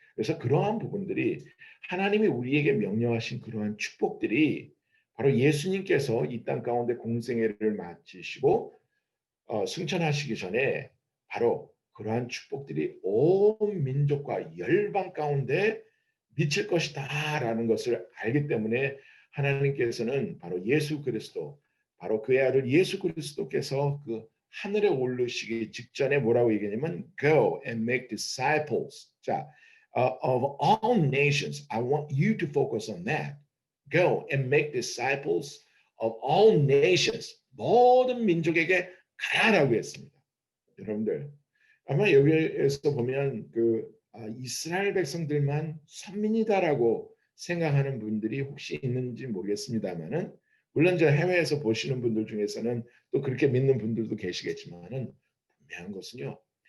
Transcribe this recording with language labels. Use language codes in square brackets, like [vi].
[ko] 그래서 그러한 부분들이 하나님이 우리에게 명령하신 그러한 축복들이 바로 예수님께서 이 땅 가운데 공생애를 마치시고 승천하시기 전에 바로 그러한 축복들이 온 민족과 열방 가운데 미칠 것이다라는 것을 알기 때문에 하나님께서는 바로 예수 그리스도, 바로 그의 아들 예수 그리스도께서 그 하늘에 오르시기 직전에 뭐라고 얘기하냐면 [en] Go and make disciples. 자, of all nations. I want you to focus on that. Go and make disciples of all nations. [ko] 모든 민족에게 가라라고 했습니다. 여러분들 아마 여기에서 보면 이스라엘 백성들만 선민이다라고 생각하는 분들이 혹시 있는지 모르겠습니다만은 물론 저 해외에서 보시는 분들 중에서는 또 그렇게 믿는 분들도 계시겠지만은 분명한 것은요.